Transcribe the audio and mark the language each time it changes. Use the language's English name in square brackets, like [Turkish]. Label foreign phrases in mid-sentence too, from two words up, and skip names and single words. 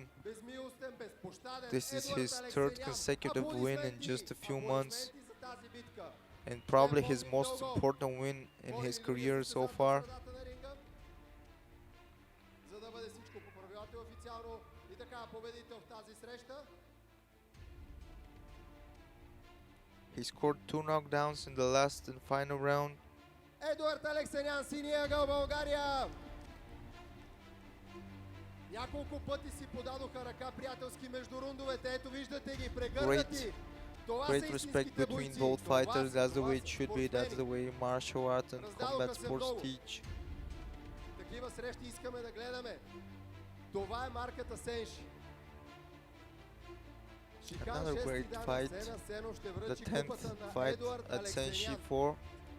[English] This is his third consecutive win in just a few months, and probably his most important win in his career so far. He scored 2 knockdowns in the last and final round. [Bulgarian] Едуард Алексанян, синия ъгъл България. Няколко пъти си подадоха ръка приятелски между рундовете. Ето виждате ги прегърнати. [English] Great respect between both fighters. That's the way it should be. That's the way martial arts and combat sports teach. [Bulgarian] Такива срещи искаме да гледаме. Това е марката Сенши. [English] Another great fight, the 10th fight at SENSHI 4.